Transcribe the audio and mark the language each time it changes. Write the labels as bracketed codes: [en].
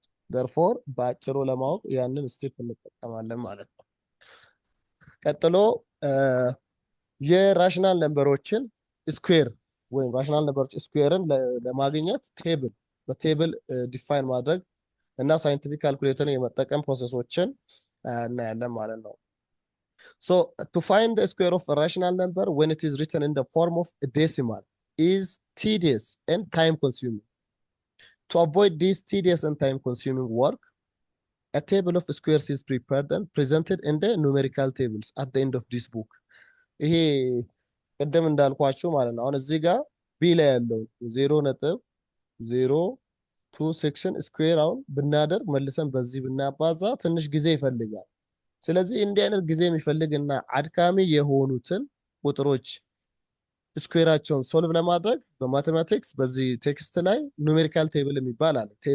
[am] therefore በአጭሩ ለማወቅ ያንን ስቴፕ እንጠቀማለን ማለት ነው። ቀጥሎ የራሽናል ነምበሮችን ስኩዌር ወይም ራሽናል ነምበሮች ስኩዌርን ለማግኘት በቴብል ዲፋይን ማድረግ እና ሳይንቲፊክ ካልኩሌተርን የመጠቀም ፕሮሰሶችን እናያለን ማለት ነው። [en] so to find the square of a rational number when it is written in the form of a decimal is tedious and time consuming. To avoid this tedious and time consuming work, a table of squares is prepared and presented in the numerical tables at the end of this book. [am] ይሄ ቀደም እንዳልኳችሁ ማለት ነው። አሁን እዚህ ጋር ቢ ላይ ያለው 0.026ን ስኩዌር አሁን ብናደርግ መልሰን በዚህ ብናባዛ ትንሽ ጊዜ ይፈልጋል። ስለዚህ እንዲህ አይነት ጊዜ የሚፈልግና አድካሚ የሆኑትን ቁጥሮች ስኩዌራቸውን ሶልቭ ለማድረግ በማቴማቲክስ በዚህ ቴክስት ላይ ኑሜሪካል ቴብል የሚባል አለ።